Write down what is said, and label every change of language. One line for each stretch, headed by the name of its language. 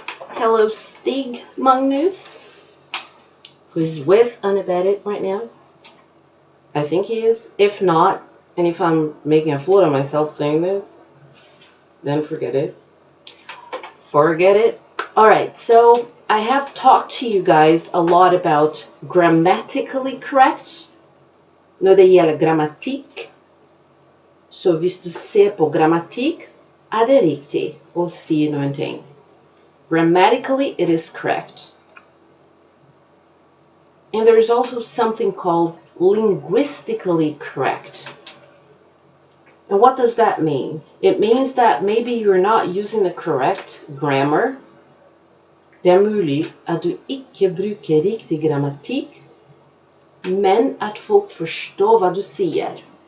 English: Hello, Stig Magnus, who is with Annabeth right now. I think he is. If not, and if I'm making a fool of myself saying this, then forget it. Forget it. Alright, so I have talked to you guys a lot about grammatically correct.
Norwegian: Når det gjelder grammatikk, så hvis du ser på grammatikk, er det riktig å si noen ting.
English: Grammatically, it is correct. And there's also something called linguistically correct. And what does that mean? It means that maybe you're not using the correct grammar.
Norwegian: Det er mulig at du ikke bruker riktig grammatikk, men at folk forstår hva du sier.